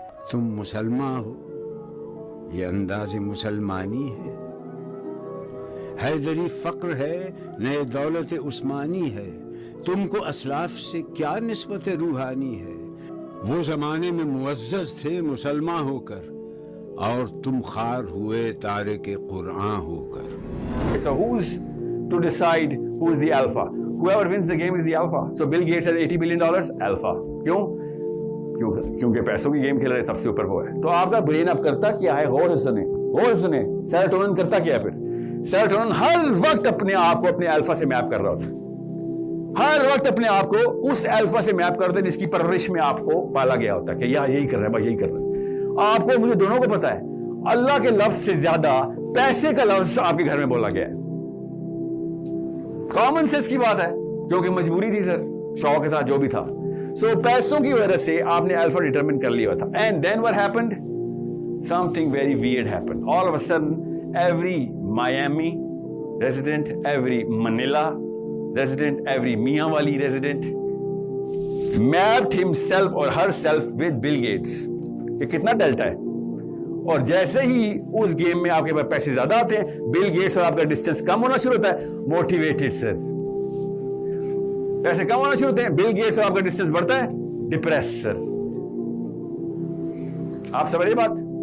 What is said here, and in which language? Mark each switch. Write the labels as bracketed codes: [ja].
[ur] تم مسلمان ہو، یہ انداز مسلمانی ہے، حیدری فقر ہے، نئے دولت عثمانی ہے، تم کو اسلاف سے کیا نسبت روحانی ہے؟ وہ زمانے میں معزز تھے مسلمان ہو کر، اور تم خار ہوئے تارک قرآن ہو کر. [en] So who's to decide who's the alpha? Whoever wins the game is the alpha. So Bill Gates has $80 billion, alpha. [ur] کیوں؟ کیونکہ پیسوں کی گیم کھیل رہے سب سے اوپر وہ ہے. تو آپ کا برین اب کرتا کیا ہے؟ غور سے سنیں. سیروٹونن کرتا کیا ہے پھر؟ سیروٹونن ہر وقت اپنے آپ کو اپنے الفا سے میپ کر رہا ہوتا ہے. ہر وقت اپنے آپ کو اس الفا سے میپ کرتا ہے جس کی پرورش میں آپ کو پالا گیا ہوتا ہے کہ یہی کر رہا ہے، بھائی یہی کر رہا ہے. آپ کو، مجھے دونوں کو پتا ہے، اللہ کے لفظ سے زیادہ پیسے کا لفظ آپ کے گھر میں بولا گیا ہے. کامن سینس کی بات ہے، کیونکہ مجبوری تھی سر، شوق تھا، جو بھی تھا. سو پیسوں کی وجہ سے آپ نے الفا ڈیٹرمن کر لیا تھا. [en] And then what happened? Something very weird happened. All of a sudden, every Miami resident, every Manila resident, every Mian Wali resident mapped himself or herself with Bill Gates. [ur] یہ کتنا delta ہے. اور جیسے ہی اس game میں آپ کے پاس پیسے زیادہ آتے ہیں، بل گیٹس اور آپ کا ڈسٹینس کم ہونا شروع ہوتا ہے. موٹیویٹڈ سر، پیسے کم ہونا شروع ہوتے ہیں، بل گیٹس اور آپ کا ڈسٹینس بڑھتا ہے. ڈپریس سر، آپ سمجھے بات.